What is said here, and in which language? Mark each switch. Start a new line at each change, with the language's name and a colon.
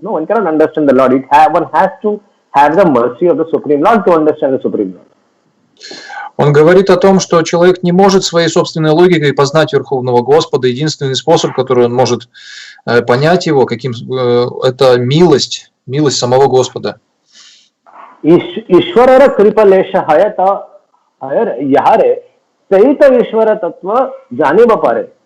English: No, one cannot understand the Lord. One has to have the mercy of the Supreme Lord to understand the Supreme Lord.
Russian: Он говорит о том, что человек не может своей собственной логикой познать Верховного Господа. Единственный способ, который он может понять его, это милость самого Господа.
Bangla: ईश्वर कृपलेश हयत hear यहारे सहित ईश्वर तत्व जाने बपारे.